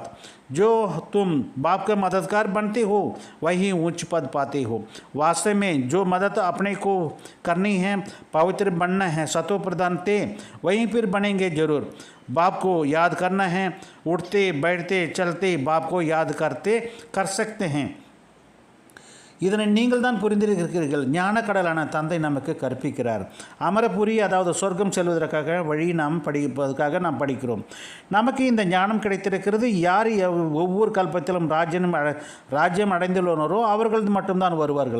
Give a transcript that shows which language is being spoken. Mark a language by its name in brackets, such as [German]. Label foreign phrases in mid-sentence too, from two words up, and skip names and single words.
[Hindi] जो तुम बाप का मददगार बनते हो वही उच्च पद पाते हो. वास्तव में जो मदद अपने को करनी है, पवित्र बनना है, सतो प्रदान थे, वहीं फिर बनेंगे जरूर. बाप को याद करना है, उठते बैठते चलते बाप को याद कर सकते हैं. [Tamil] இதனை நீங்கள் தான் புரிந்திருக்கிறீர்கள். ஞானக்கடலான தந்தை நமக்கு கற்பிக்கிறார். அமரபுரி அதாவது சொர்க்கம் செல்வதற்காக வழி நாம் படிப்பதற்காக நாம் படிக்கிறோம். நமக்கு இந்த ஞானம் கிடைத்திருக்கிறது. யார் ஒவ்வொரு கல்பத்திலும் ராஜ்யம் அடைந்துள்ளனரோ அவர்கள் மட்டும்தான் வருவார்கள்.